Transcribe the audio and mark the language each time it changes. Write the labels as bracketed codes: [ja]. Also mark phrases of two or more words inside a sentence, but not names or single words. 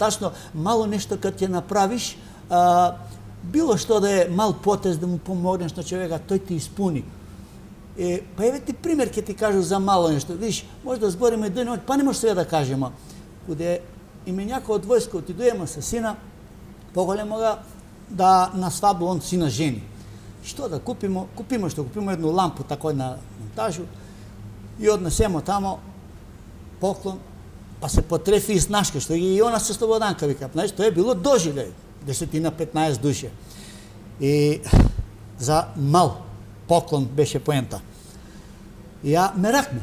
[mk] Тачно, мало нешто кад ќе направиш, било што да е мал потез да му помогнеш на човека, тој ти испуни. Па еве ти пример ќе ти кажу за мало нешто. Виж, може да збориме еден ноќ, па не може све да кажеме. Куде именјако од војска отидоеме со сина, поголемога да на свадба он сина жени. Што да купимо? Купимо едну лампу такој на монтажу и однесемо тамо поклон, па се потрефи и снашка, што и она се слободанка, вика. Знаеш, тоа е било доживеј, 10-15 души. И за мал поклон беше поента. И ја меракме.